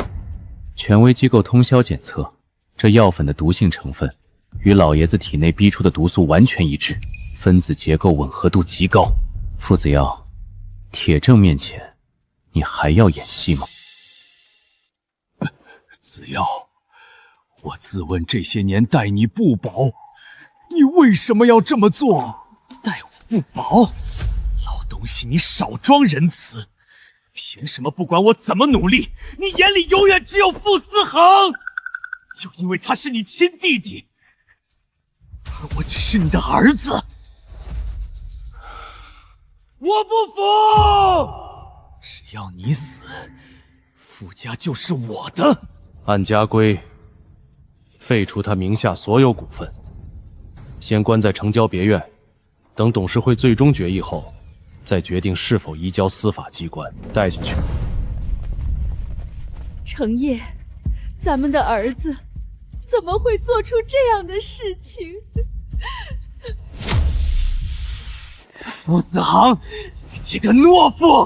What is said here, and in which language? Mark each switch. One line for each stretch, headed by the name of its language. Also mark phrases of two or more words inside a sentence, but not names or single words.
Chinese: 權威機構通宵檢測，這藥粉的毒性成分與老爺子體內逼出的毒素完全一致，分子結構吻合度極高。傅子耀，鐵證面前，你還要演戲嗎？子耀，我自問這些年待你不薄，你為什麼要這麼做？待我不薄？老東西，你少裝仁慈！憑什麼不管我怎麼努力，你眼裡永遠只有傅思恒？就因為他是你親弟弟，而我只是你的兒子，我不服！只要你死，傅家就是我的。按家規，废除他名下所有股份，先关在城郊別院，等董事會最終決議後，再決定是否移交司法機關帶進去。程燁，咱們的兒子怎麼會做出這樣的事情？傅子航，你这个懦夫！